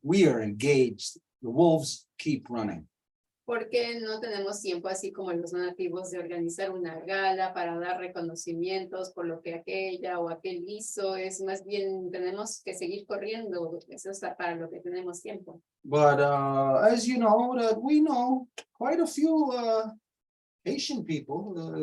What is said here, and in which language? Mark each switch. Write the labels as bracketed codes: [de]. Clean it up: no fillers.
[en] We are engaged. The wolves keep running. [es] Porque no tenemos tiempo, así como los nativos, de organizar una gala para dar reconocimientos por lo que aquella o aquel hizo. Es más bien, tenemos que seguir corriendo. Eso es para lo que tenemos tiempo. [en] But as you know, that we know quite a few Haitian people.